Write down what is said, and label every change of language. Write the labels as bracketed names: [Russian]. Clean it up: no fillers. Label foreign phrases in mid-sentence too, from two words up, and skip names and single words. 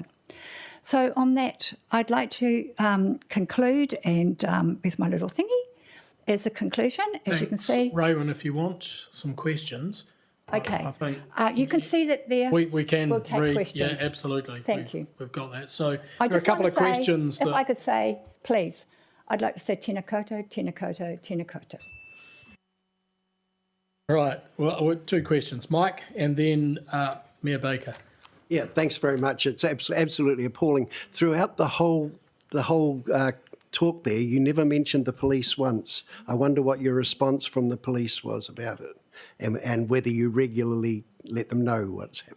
[English] So on that, I'd like to conclude, and with my little thingy, as a conclusion, as you can see. Rowan, if you want some questions. Okay. I think you can see that there. we can we'll take read. questions. Yeah, absolutely. Thank you. We've got that. So I there are a just couple want of to say, questions. if I could say, please, I'd like to say [Māori] tēnā koutou, tēnā koutou, tēnā koutou. [English] Right. Well, 2 questions. Mike and then Mayor Baker. Yeah, thanks very much. It's absolutely appalling. Throughout the whole talk there, you never mentioned the police once. I wonder what your response from the police was about it, and whether you regularly let them know what's happening.